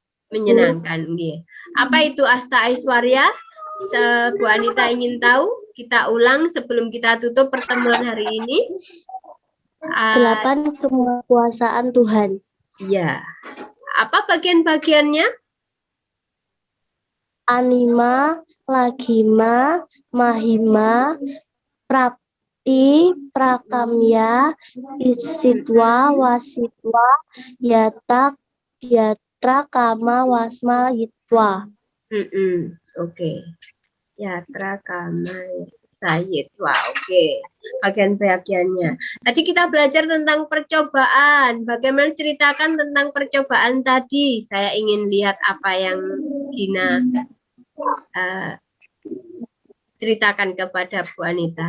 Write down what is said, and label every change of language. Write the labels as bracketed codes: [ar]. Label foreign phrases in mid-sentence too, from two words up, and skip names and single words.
[id] Menyenangkan. Apa itu Asta Aiswarya? Bu Anita ingin tahu? Kita ulang sebelum kita tutup pertemuan hari ini. 8 kemahakuasaan Tuhan. Iya. Apa bagian-bagiannya? Anima, Lagima, Mahima, Prapti, prakamya, isitwa, wasitwa, yata, yatra, kama, wasma, yitwa. Oke. Yatra kama sayitwa. Oke. Bagian-bagiannya. Tadi kita belajar tentang percobaan. Bagaimana ceritakan tentang percobaan tadi? Saya ingin lihat apa yang Gina ceritakan kepada Bu Anita.